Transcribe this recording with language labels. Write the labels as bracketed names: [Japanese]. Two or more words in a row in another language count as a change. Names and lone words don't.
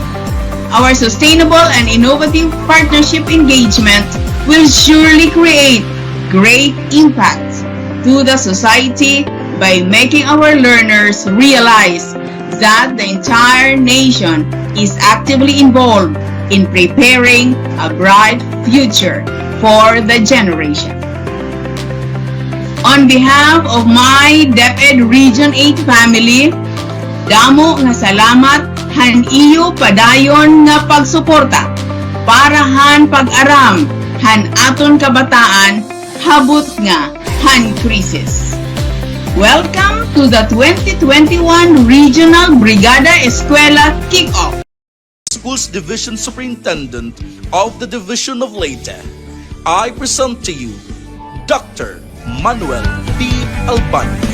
[English] Our sustainable and innovative partnership engagement will surely create great impact to the society by making our learners realize that the entire nation is actively involved in preparing a bright future for the generation. On behalf of my DepEd Region 8 family, [Waray] damo nga salamat han iyo padayon nga pagsuporta para han pag-aram han aton kabataan habot nga han krisis. [English] Welcome to the 2021 Regional Brigada Eskwela Kick-Off. Schools Division Superintendent of the Division of Leyte, I present to you Dr. Manuel P. Albano.